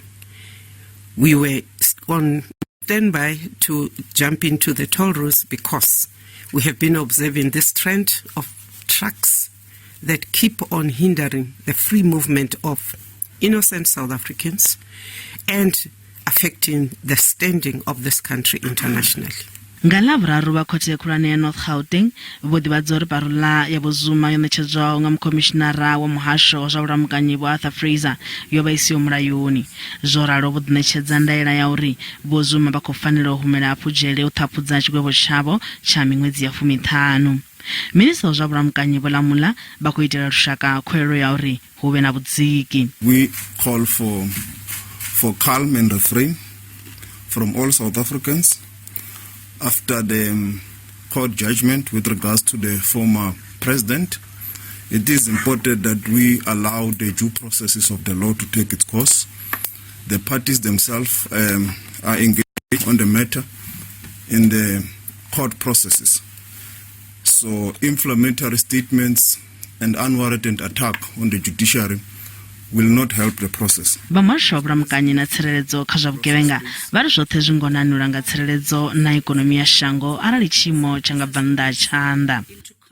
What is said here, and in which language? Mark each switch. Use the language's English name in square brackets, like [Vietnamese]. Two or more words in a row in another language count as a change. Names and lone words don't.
[English] We were on standby to jump into the toll roads because we have been observing this trend of trucks that keep on hindering the free movement of innocent South Africans and affecting the standing of this country internationally. [Venda] Nga lavhuraru vha khothe khulwane ya North Gauteng vho ḓivhadza uri parula ya Vho Zuma yo ṋetshedzwaho nga mukomishinara wa muhasho wa zwa vhulamukanyi Vho Arthur Fraser yo vha isiho mulayoni. Zwo ralo vho ḓiṋetshedza ndaela ya uri Vho Zuma vha khou fanela u humela hafhu dzhele u ṱhaphudza tshigwevho tshavho tsha miṅwedzi ya 15. Minista wa zwa vhulamukanyi Vho Lamula vha khou itela lushaka khuwelo ya uri hu vhe na vhudziki. [English] We call for calm and refrain from all South Africans after the court judgment with regards to the former president. It is important that we allow the due processes of the law to take its course. The parties themselves are engaged on the matter in the court processes. So inflammatory statements and unwarranted attack on the judiciary will not help the process. [Venda] Vhamuhasho wa vhulamukanyi na tsireledzo kha zwa vhugevhenga vha ri zwoṱhe zwi ngonanula nga tsireledzo na ikonomi ya shango arali tshiimo tsha nga bva nnḓa ha tshanḓa.